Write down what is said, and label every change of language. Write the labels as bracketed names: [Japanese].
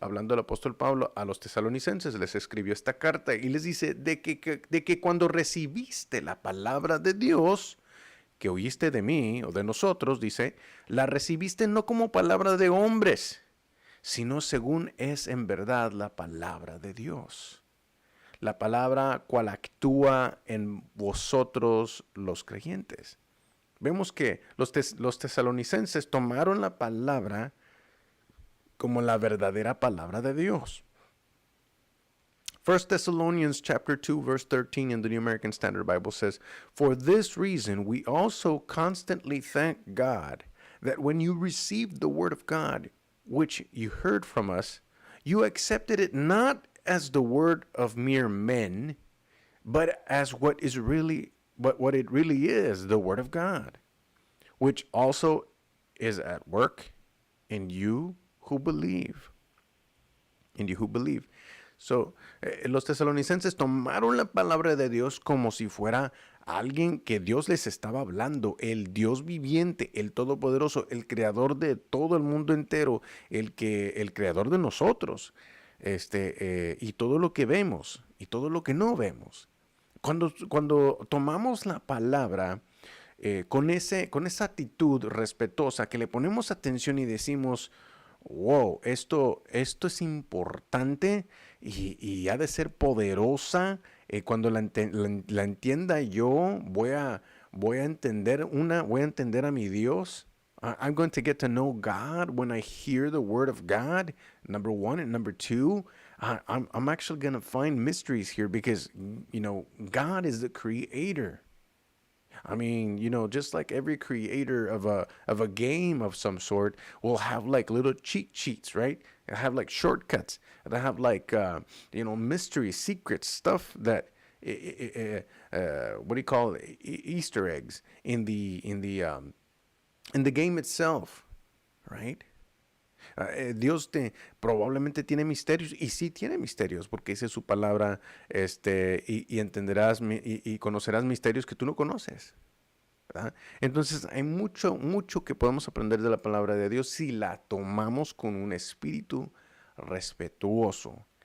[Spanish] Hablando el apóstol Pablo a los tesalonicenses, les escribió esta carta y les dice de que cuando recibiste la palabra de Dios, que oíste de mí o de nosotros, dice, la recibiste no como palabra de hombres, sino según es en verdad la palabra de Dios. La palabra cual actúa en vosotros los creyentes. Vemos que los tesalonicenses tomaron la palabra como la verdadera palabra de Dios. [English] 1 Thessalonians chapter 2 verse 13 in the New American Standard Bible says, "For this reason we also constantly thank God that when you received the word of God, which you heard from us, you accepted it not as the word of mere men, but as what it really is, the word of God, which also is at work in you who believe." In you who believe. [Spanish] So, los tesalonicenses tomaron la palabra de Dios como si fuera alguien que Dios les estaba hablando, el Dios viviente, el todopoderoso, el creador de todo el mundo entero, el creador de nosotros, y todo lo que vemos y todo lo que no vemos. Cuando tomamos la palabra con esa actitud respetuosa, que le ponemos atención y decimos, wow, esto es importante y ha de ser poderosa. Cuando la entienda yo, voy a entender a mi Dios. [English] I'm going to get to know God when I hear the word of God, number one. And number two, I'm actually going to find mysteries here because, God is the creator. I mean, just like every creator of a game of some sort will have like little cheat sheets, right? They have like shortcuts. They have like mystery, secret stuff that what do you call it? Easter eggs in the in the game itself, right? [Spanish] Dios probablemente tiene misterios, y sí tiene misterios, porque dice su palabra, y entenderás y conocerás misterios que tú no conoces, ¿verdad? Entonces hay mucho que podemos aprender de la palabra de Dios si la tomamos con un espíritu respetuoso.